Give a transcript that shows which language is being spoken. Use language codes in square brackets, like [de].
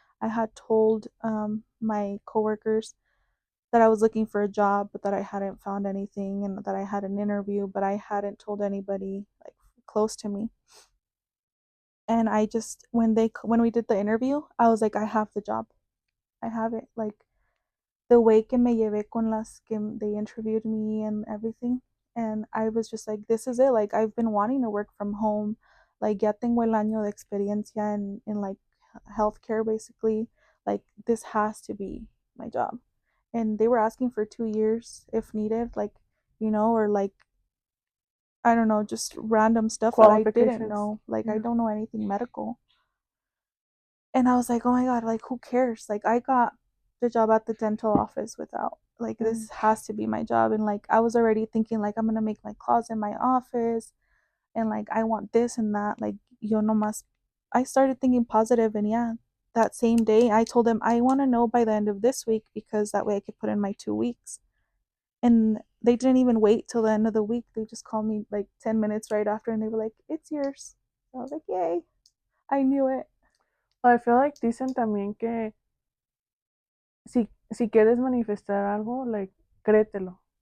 [en] I had told my coworkers that I was looking for a job, but that I hadn't found anything, and that I had an interview, but I hadn't told anybody like close to me. And I just when we did the interview, I was like, I have the job. I have it. Like the way [es] que me llevé con las que [en] they interviewed me and everything. And I was just like, this is it. Like I've been wanting to work from home. Like [es] ya tengo el año de experiencia [en] in like healthcare basically. Like this has to be my job. And they were asking for 2 years if needed. Like or like, I don't know, just random stuff that I didn't Qualifications. know. Like, I Yeah. don't know anything medical. And I was like, oh my God, like, who cares? Like, I got the job at the dental office without, like, Mm. this has to be my job. And like, I was already thinking, like, I'm going to make my closet my office. And like, I want this and that. Like, [es] yo no más. [en] I started thinking positive, and yeah, that same day, I told them I want to know by the end of this week because that way I could put in my 2 weeks. And they didn't even wait till the end of the week. They just called me like 10 minutes right after, and they were like, it's yours. So I was like, yay. I knew it. I feel like [es] dicen también que si quieres manifestar algo, [en] like, [es] créetelo.